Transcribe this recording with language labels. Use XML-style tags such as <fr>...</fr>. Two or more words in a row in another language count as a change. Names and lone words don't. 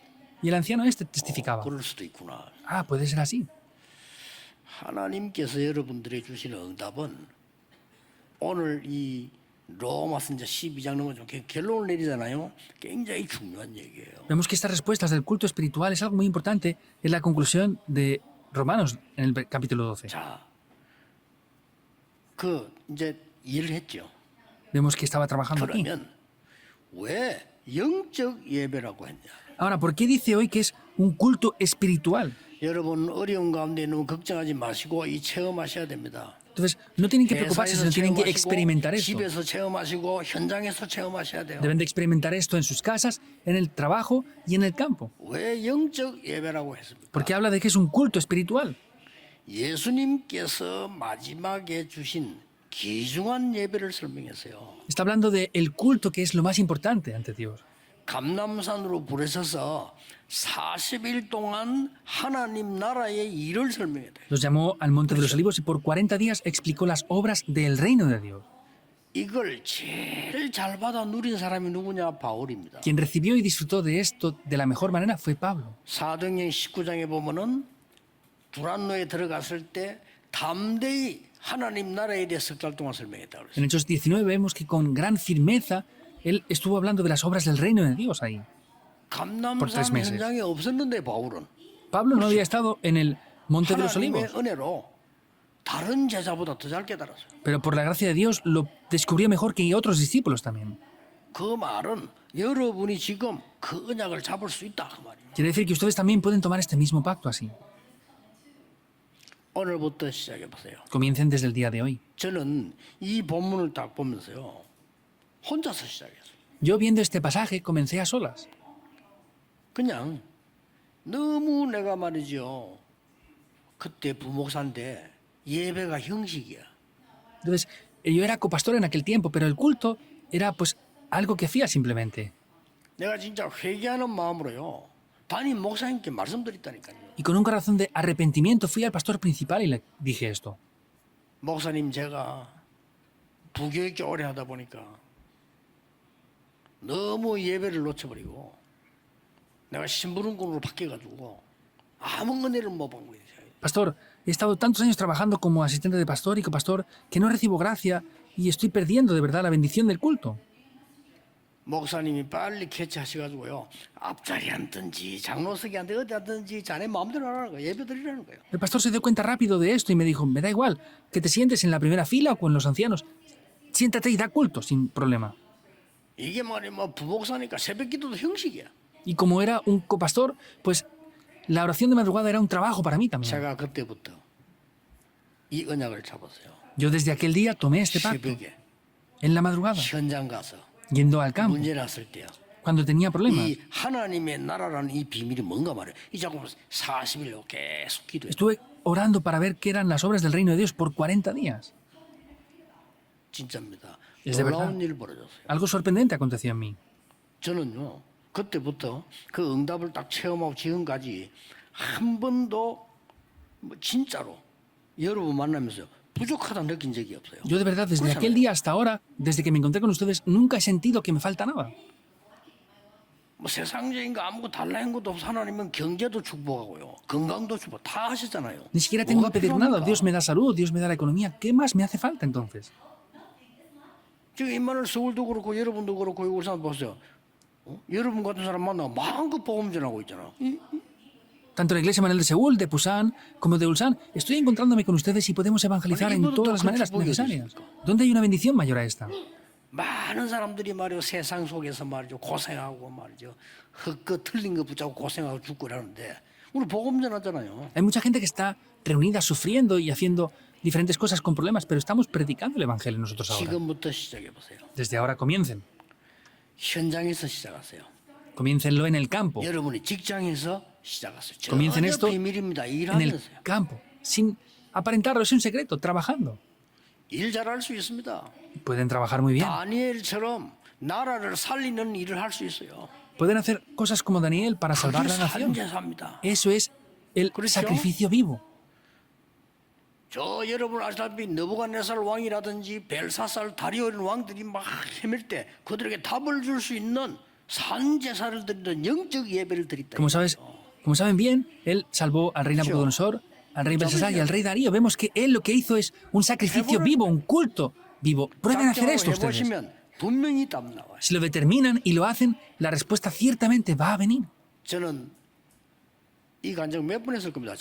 <es>Y el anciano este testificaba.</es> <ko>그럴 수도 있구나.</ko> <es>Ah, puede ser así.</es> <ko>하나님께서 여러분들에게 주시는 응답은 오늘 이 로마서 이제 12장 넘어 좀 결론을 내리잖아요. 굉장히 중요한 얘기예요.</ko> <es>Vemos que estas respuestas del culto espiritual es algo muy importante en la conclusión de Romanos en el capítulo 12.</es> <ko>자, 그 이제 일을 했죠.</ko> <es>Vemos que estaba trabajando aquí.</es> <ko>그러면 왜 영적 예배라고 했냐?</ko> <es>Ahora, ¿por qué dice hoy que es un culto espiritual?</es> <ko>여러분 어려운 가운데 너무 걱정하지 마시고 이 체험하셔야 됩니다.</ko> <es>Entonces, no tienen que preocuparse,</es> <ko>회사에서</ko> <es>sino tienen que</es> <ko>체험하시고</ko> <es>experimentar esto.</es> <ko>집에서 체험하시고 현장에서 체험하셔야 돼요.</ko> <es>Deben de experimentar esto en sus casas, en el trabajo y en el campo.</es> <ko>왜 영적 예배라고 했습니까?</ko> <es>Porque habla de que es un culto espiritual.</es> <ko>예수님께서 마지막에 주신 귀중한 예배를 설명했어요.</ko> <es>Está hablando del culto que es lo más importante ante Dios.</es> <ko>감람산으로 불에 서서 40일 동안 하나님 나라의 일을 설명했대요.</ko> <es>Los llamó al Monte de los Olivos y por 40 días explicó las obras del reino de Dios.</es> <ko>이걸 제일 잘 받아 누린 사람이 누구냐? 바울입니다.</ko> <es>Quien recibió y disfrutó de esto de la mejor manera fue Pablo.</es> <ko>사도행전 19장에 보면은 두란노에 들어갔을 때 담대히 하나님 나라에 대해 석 달 동안 설명했다 그랬어요.</ko> <es>En Hechos 19 vemos que con gran firmeza él estuvo hablando de las obras del reino de Dios ahí. por 3</es> <ko>감남산</ko> <es>meses.</es> <ko>현장에 없었는데 바울은</ko> <es>Pablo no había estado en el Monte de los</es> <ko>하나님의</ko> <es>Olivos,</es> <ko>은혜로 다른 제자보다 더 잘 깨달았어요.</ko> <es>pero por la gracia de Dios lo descubrió mejor que otros discípulos también.</es> <ko>그 말은 여러분이 지금 그 언약을 잡을 수 있다 그 말이에요.</ko> <es>Quiere decir que ustedes también pueden tomar este mismo pacto así.</es> <ko>오늘부터 시작해 보세요.</ko> <es>Comiencen desde el día de hoy.</es> <ko>저는 이 본문을 딱 보면서요. 혼자서 시작했어요.</ko> <es>Yo viendo este pasaje comencé a solas.</es> <ko>그냥 너무 내가 말이죠. 그때 부목사인데 예배가 형식이야.</ko> <es>Entonces, yo era copastor en aquel tiempo, pero el culto era pues algo que hacía simplemente.</es> <ko>내가 진짜 회개하는 마음으로요. 담임 목사님께 말씀드렸다니까요.</ko> <es>Y con un corazón de arrepentimiento fui al pastor principal y le dije esto.</es> <ko>목사님 제가 부교육교 오래 하다 보니까 너무 예배를 놓쳐버리고 내가 심부름꾼으로 바뀌어가지고 아무 은혜를 못 받고 있어요.</ko> <es>Pastor, he estado tantos años trabajando como asistente de pastor y copastor que no recibo gracia y estoy perdiendo de verdad la bendición del culto.</es> <ko>목사님이 빨리 캐치하셔가지고요. 앞자리 앉든지 장로석에 앉든지 어디 앉든지 자네 마음대로 하라는 거예요. 예배 드리라는 거예요.</ko> <es>El pastor se dio cuenta rápido de esto y me dijo, me da igual que te sientes en la primera fila o con los ancianos. Siéntate y da culto sin problema.</es> <ko>이게 말이 뭐 부목사니까 새벽 기도도 형식이야.</ko> <es>Y como era un copastor, pues la oración de madrugada era un trabajo para mí también.</es> <ko>제가 그때부터 이 언약을 잡았어요.</ko> <es>Yo desde aquel día tomé este pacto</es> <ko>새벽에</ko> <es>en la madrugada,</es> <ko>현장 가서</ko> <es>yendo al campo,</es> <ko>문제 났을 때요.</ko> <es>cuando tenía problemas.</es> <ko>이 하나님의 나라라는 이 비밀이 뭔가 말이에요. 이 자꾸 40일 계속 기도해요.</ko> <es>Estuve orando para ver qué eran las obras del reino de Dios por 40 días.</es> <ko>진짜입니다.</ko> <es>Es de verdad.</es> <ko>놀라운 일 벌어졌어요.</ko> <es>Algo sorprendente aconteció en mí.</es> <ko>저는요 그때부터 그 응답을 딱 체험하고 지금까지 한 번도 뭐 진짜로 여러분 만나면서 부족하다 느낀 적이 없어요.</ko> <es>Yo de verdad, desde aquel día hasta ahora, desde que me encontré con ustedes, nunca he sentido que me falta nada.</es> <ko>뭐 세상적인 거 아무것도 달라는 것도 없어. 하나님은 경제도 축복하고요, 건강도 축복 다 하시잖아요.</ko> <es>Ni siquiera tengo</es> <ko>뭐가</ko> <es>que pedir nada.</es> <ko>필요합니까?</ko> <es>Dios me da salud, Dios me da la economía. ¿Qué más me hace falta entonces?</es> <ko>지금 이만을 서울도 그렇고 여러분도 그렇고 울산 보세요. 여러분 같은 사람 만나고 마음껏 복음 전하고 있잖아.</ko> <es>Tanto la iglesia Manuel de Seúl, de Pusan, como de Ulsan, estoy encontrándome con ustedes y podemos evangelizar en todas las maneras necesarias. ¿Dónde hay una bendición mayor a esta?</es> <ko>많은 사람들이 말이요 세상 속에서 말이죠 고생하고 말이죠 헛거 틀린 거 붙잡고 고생하고 죽고 그러는데 우리 복음 전하잖아요.</ko> <es>Hay mucha gente que está reunida sufriendo y haciendo diferentes cosas con problemas, pero estamos predicando el evangelio nosotros ahora.</es> <ko>지금부터 시작해 보세요.</ko> <es>Desde ahora comiencen.</es> <ko>현장에서 시작하세요.</ko> <es>Comiéncenlo en el campo.</es> <ko>여러분이 직장에서 시작하세요.</ko> <es>Comiencen</es> <ko>전혀</ko> <es>esto</es> <ko>비밀입니다.</ko> <es>en el</es> <ko>일하면서요.</ko> <es>campo, sin aparentarlo, es un secreto, trabajando.</es> <ko>일 잘할 수 있습니다.</ko> <es>Pueden trabajar muy bien.</es> <ko>다니엘처럼 나라를 살리는 일을 할 수 있어요.</ko> <es>Pueden hacer cosas como Daniel para salvar</es> <ko>그게</ko> <es>la nación.</es> <ko>산제사입니다.</ko> <es>Eso es el</es> <ko>그렇죠?</ko> <es>sacrificio vivo.</es> <ko>저 여러분 아시다시피 느부갓네살 왕이라든지 벨사살 다리오 이런 왕들이 막 헤맬 때 그들에게 답을 줄 수 있는 산제사를 드리는 영적 예배를 드렸다.</ko> <es>Como saben bien, él salvó al rey Nabucodonosor, al rey Belsasar y al rey Darío. Vemos que él lo que hizo es un sacrificio vivo, un culto vivo. Prueben hacer esto ustedes.</es> <ko>해보시면 분명히 답 나와요.</ko> <es>Si lo determinan y lo hacen, la respuesta ciertamente va a venir.</es> <ko>저는 이 간증 몇 번 했을 겁니다.</ko>